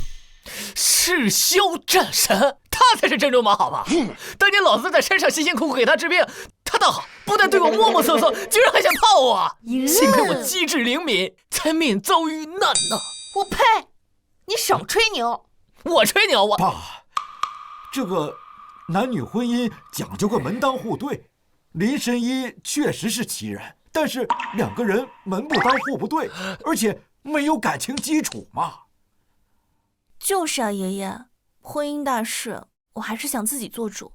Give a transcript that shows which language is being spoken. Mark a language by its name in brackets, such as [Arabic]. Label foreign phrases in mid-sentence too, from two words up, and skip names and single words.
[Chinese] 赤霄戰神，他才是真流氓，好吧？當年老子在山上辛辛苦苦給他治病，他倒好，不但對我摸摸搜搜，居然還想泡我。幸虧我機智靈敏，才免遭遇難呢。我呸！你少吹牛！我吹牛，我爸，這個男女婚姻講究個門當戶對。林神醫確實是奇人，但是兩個人門不當戶不對，而且沒有感情基礎嘛。就是啊，爺爺，婚姻大事我還是想自己做主。